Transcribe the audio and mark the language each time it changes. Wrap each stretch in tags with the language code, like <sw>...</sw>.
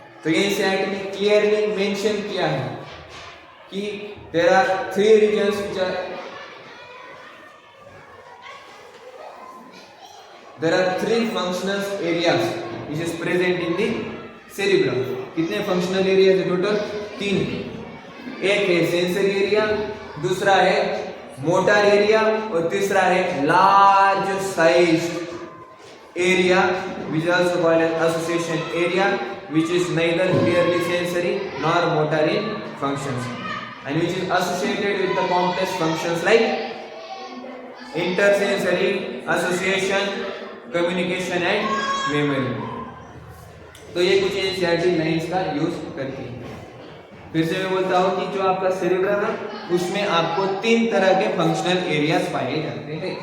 <hi>तो ये एनसीईआरटी ने क्लियरली मेंशन किया है कि</hi> <en>There are 3 regions which are there are 3 functional areas which is present in the cerebrum।</en> <hi>कितने फंक्शनल एरिया है टोटल, 3। एक है सेंसरी एरिया, दूसरा है मोटर एरिया, और तीसरा है large sized</hi> <en>area which is also called as association area which is neither clearly sensory nor motor in functions and which is associated with the complex functions like intersensory association, communication and memory।</en> <hi>तो ये कुछ NCERT lines का use करती है। फिर से मैं बोलता हूँ कि जो आपका सेरेब्रम है उसमें आपको 3 तरह के फंक्शनल एरियाज पाए जाते हैं।</hi>